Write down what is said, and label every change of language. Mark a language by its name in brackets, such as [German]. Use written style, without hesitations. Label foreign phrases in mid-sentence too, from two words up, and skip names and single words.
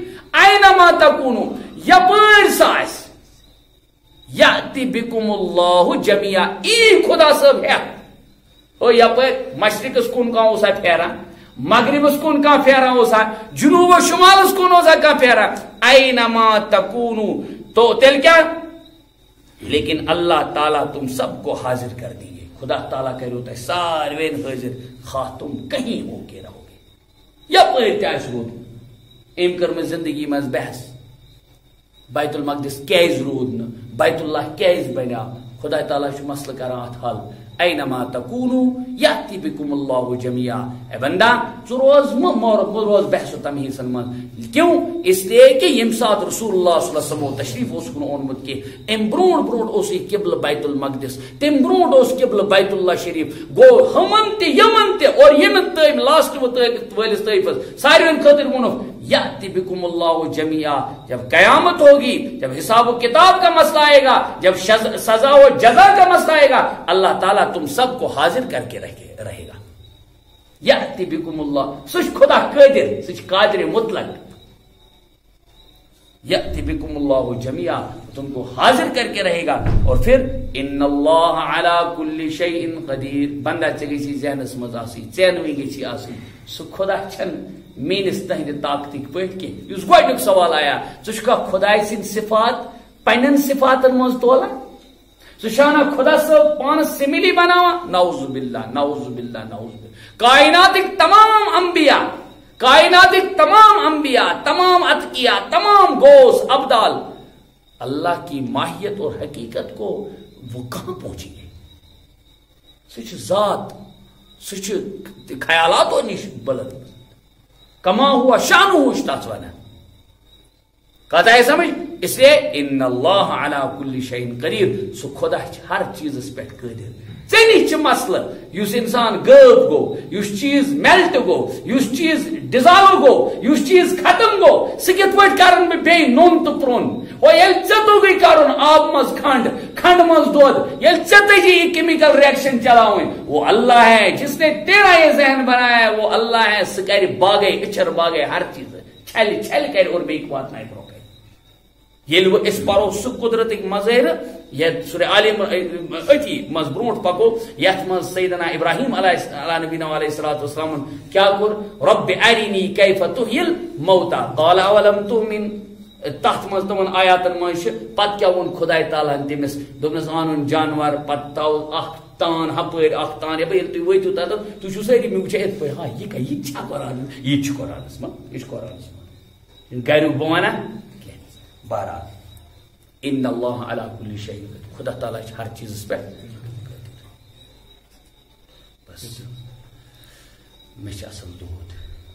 [Arabic] اینما تکونو [Kashmiri] یپر ساس [Arabic] یاتی بکم اللہ جميعا [Kashmiri] ای خدا صاحب ہے او یپر مشرقس کن کا اوسا پھیرا مغربس کن کا پھیرا اوسا جنوب و شمالس کن اوسا کا پھیرا [Arabic] اینما تکونو [Kashmiri] تو تل کیا لیکن [Urdu] اللہ تعالیٰ تم سب کو حاضر کر دیے خدا تعالیٰ کہہ رہا ہے [Kashmiri] ساروین حاضر [Urdu] خواہ تم کہیں ہو کے رہو گے [Kashmiri] یا پہ تیس رود ام کر میں زندگی میں بحث بیت المقدس کیز رود نا بیت اللہ کیز بنا خدا تعالیٰ شو مسئلہ کران ات حل [Arabic] اینما تکونو یاتی بکم اللہ جميعا [Kashmiri] اے بندہ ژٕ روز بحث و تمہیزن من [Urdu] کیوں اس لیے کہ [Kashmiri] یم سات رسول [Arabic] اللہ صلی اللہ علیہ وسلم [Kashmiri] تشریف اس کن اونمت کہ ام برونٹ اس قبل بیت المقدس تم برونٹ اس قبل بیت اللہ شریف گو ہمن تے یمن تے اور یمن تیم لاسٹ ولس طیفس ساروین خاطر ونو [Arabic] یاتی بکم اللہ جميعا [Urdu] جب قیامت ہوگی جب حساب و کتاب کا مسئلہ آئے گا جب سزا و جزا کا مسئلہ آئے گا اللہ تعالیٰ تم سب کو حاضر کر کے رہے گا [Arabic] یاتی بکم اللہ [Kashmiri] سچ خدا قادر سچ قادر مطلق [Arabic] یاتی بکم اللہ جميعا [Urdu] تم کو حاضر کر کے رہے گا اور پھر [Arabic] ان اللہ علی کل شیء قدیر [Kashmiri] بندہ چگی سی ذہنس مز آسی چینوی گی سی آسی سو خدا چھن مینس تہند طاقتک پٹ کی اس گوڈنک سوال آیا ژٕ خدای سن صفات پنن صفاتن مز تولا ژٕ خدا صاحب پانس سملی بناوا [Arabic] نعوذ باللہ نعوذ باللہ نعوذ باللہ [Kashmiri] کائناتک تمام انبیاء تمام اتقیاء تمام گوس ابدال [Urdu] اللہ کی ماہیت اور حقیقت کو وہ کہاں پہنچی ہے [Kashmiri] سچ ذات سچ خیالاتوں نش بلند کما ہوا شان ہوشتاس وانا کہتا ہے سمجھ اس لیے [Arabic] ان اللہ علی کل شیء قدیر [Kashmiri] سو خدا ہر چیز اس پہ قادر ژےٚ نِش مسئلہ یُس انسان غٲب گو یُس چیز میلٹ گو یُس چیز ڈِزالو گو یُس چیز ختم گو سُہ کِتھ پٲٹھۍ کرن بہٕ بیٚیہِ نوٚن تہٕ پرٛوٚن اور ییٚلہِ ژےٚ توٚگُے کرُن آب منٛز کھنڈ منٛز دۄد ییٚلہِ ژےٚ تٔجی یہ [English] chemical reaction [Kashmiri] چلاوٕنۍ [Urdu] وہ اللہ ہے جس نے تیرا یہ ذہن بنایا ہے وہ اللہ ہے [Kashmiri] سُہ کرِ باغے اچھر باغے ہر چیز چھلہِ کرِ اور بیٚیہِ واتنایہِ برٛونٛہہ کَنہِ ییٚلہِ وۄنۍ أسۍ پرو سُہ قدرتٕکۍ مظٲہر یتھ سورہ آل عمران أتی منٛز برونٛٹھ پکو یتھ منٛز سیدنا ابراہیم [Arabic] علیہ نبینا علیہ الصلوۃ والسلام [Kashmiri] کیا کوٚر [Arabic] رب ارنی کیف تحیی الموتى قال اولم تؤمن [Kashmiri] تحت منٛز تمن آیاتن منٛز چھِ پتہٕ کیاہ ووٚن خداے تعالیٰ ہن تٔمِس دوٚپنس انُن جانور پتہٕ تھاو اکھ تان ہپٲرۍ اکھ تان یپٲرۍ ییٚلہِ تُہۍ وٲتِو تتھ تُہۍ چھِو سٲری مےٚ وٕچھان یِتھ پٲٹھۍ ہاں یہِ چھا قرآن یہِ چھُ قرآنس منٛز یہِ چھُ قرآنس منٛز گریُک بہٕ ونہ بہرحال [Arabic] ان اللہ علی کل شیء [Kashmiri] خدا تعالیٰ ہر چیز پہ بس میں اصل دود